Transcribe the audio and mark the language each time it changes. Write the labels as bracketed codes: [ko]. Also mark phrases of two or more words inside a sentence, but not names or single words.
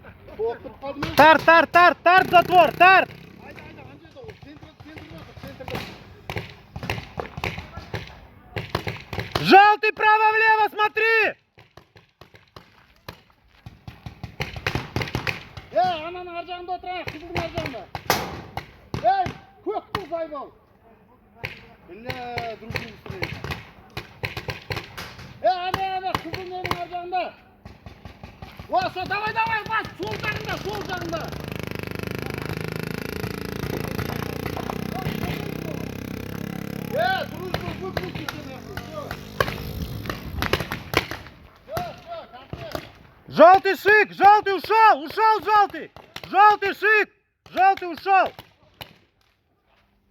[kk] Тарт, затвор, тарт! [ru] Направо смотри! [kk] Ананың ар жағында отырайық, қызылдың ар жағында. Көк тұл зайбал. [ru] Бля, друг другу стреляет. [kk] Ана, қызыл менің ар жағында. Осы, давай, бас, сол жағында. [ru] Дружба, выключите нахуй, все. Все, контакт. Желтый шик! Желтый ушел! Ушел желтый! Желтый шик! Желтый ушел!